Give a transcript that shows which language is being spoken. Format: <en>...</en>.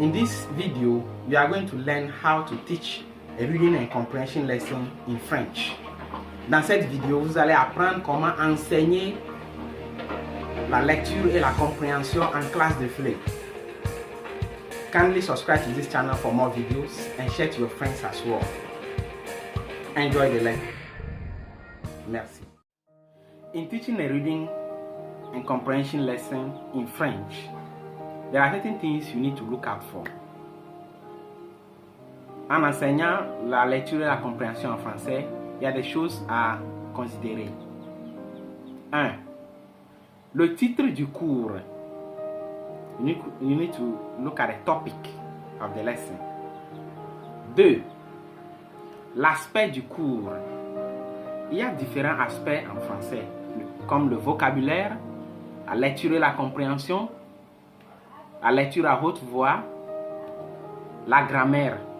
<en>In this video, we are going to learn how to teach a reading and comprehension lesson in French.</en> <fr>Dans cette vidéo, vous allez apprendre comment enseigner la lecture et la compréhension en classe de FLE.</fr> <en>Kindly subscribe to this channel for more videos and share to your friends as well. Enjoy the lesson. Merci. In teaching a reading and comprehension lesson in French, there are certain things you need to look out for.</en> <fr>En enseignant la lecture et la compréhension en français, il y a des choses à considérer. 1. Le titre du cours.</fr> <en>You need to look at the topic of the lesson.</en> <fr>2. L'aspect du cours. Il y a différents aspects en français, comme le vocabulaire, la lecture et la compréhension, la lecture à haute voix, la grammaire.</fr>